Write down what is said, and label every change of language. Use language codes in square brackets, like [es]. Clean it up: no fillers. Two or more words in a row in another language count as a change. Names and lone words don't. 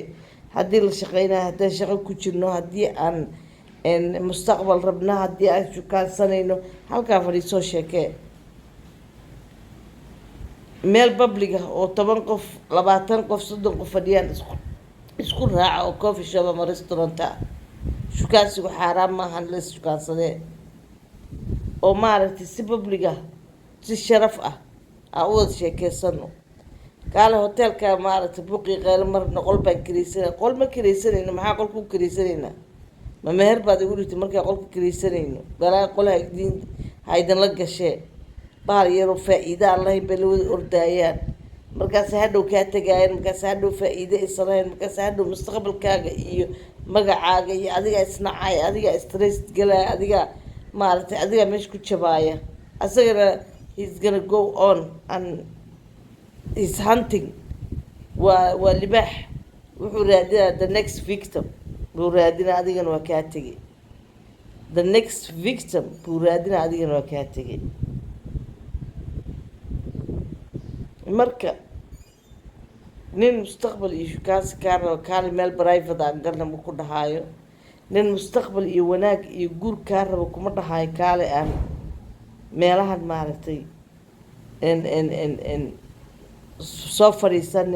[so] haddii la shaqeynayo, haddaan shaqo ku jirno, haddii aan mustaqbal rabna, haddii aan shukaansanayno, halkaa fadhiisoo sheekee. meel public ah oo 10 qof 20 qof 30 qof fadhiyaan isku raaca oo [en] coffee shop [so] ama restaurant ah, shukaansigu xaaraan maahan, la shukaansadee oo maaragtay si public ah, si sharaf ah aan u wada sheekeysano. kaale hoteelka maaragtay buuqii qeylo marna qol baan kiraysanay, qol ma kiraysanayno. maxaa qolka u kiraysanaynaa? ma meher baad igu dhigtay markaa qolka kiraysanayno? balaa qol ha idinla gashee, bahal yaroo faa-iida aan lahayn bay la wada ordaayaan, markaas hadhow kaa tagaayaan, markaas hadhow faa-iide aysan lahayn, markaas hadhow mustaqbalkaaga iyo magacaaga iyo adigaa isnacaya, adigaa stress galaya, adigaa maaragtay adigaa meesha ku jabaaya. [en] asagana he's gonna go on and is hunting. [so] waa libaax, wuxuu raadinaa [en] the next victim [so] buu raadinaa, adigana waa kaa tegay. [en] the next victim [so] buu raadinaa, adigana waa kaa tegay. marka nin mustaqbal iyo shukaansi kaa rabo, kaali meel private aan galna ma ku dhahaayo. nin mustaqbal iyo wanaag iyo guur kaa rabo kuma dhahaayo kaale aan meelahan maaragtay soo fadhiisane.